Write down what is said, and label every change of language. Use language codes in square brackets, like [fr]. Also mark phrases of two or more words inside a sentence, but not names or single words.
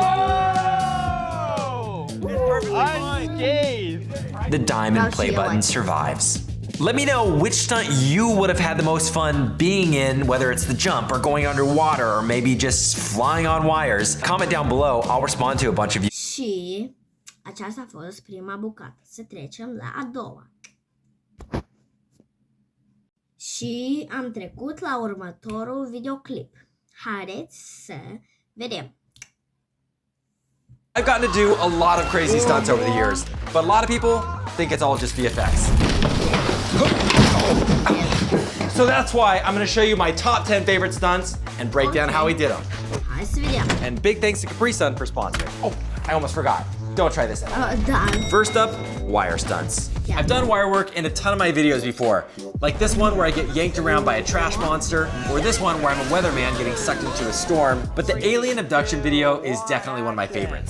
[en] Oh! It's perfectly fine. Unscathed. the diamond play button survives. Let me know which stunt you would have had the most fun being in, whether it's the jump or going underwater or maybe just flying on wires. Comment down below, I'll respond to a bunch of you. [ro] Și aceasta a fost prima bucată. Să trecem la a doua. Și am trecut la următorul videoclip. Haideți să vedem. [en] I've gotten to do a lot of crazy stunts over the years, but a lot of people think it's all just VFX. So that's why I'm gonna show you my top 10 favorite stunts and break down how we did them. [ro] Hai să vedem. [en] And big thanks to Capri Sun for sponsoring. Oh, I almost forgot. Don't try this at home. [ro] Da. [en] First up, wire stunts. I've done wire work in a ton of my videos before, like this one where I get yanked around by a trash monster, or this one where I'm a weatherman getting sucked into a storm, but the alien abduction video is definitely one of my favorites.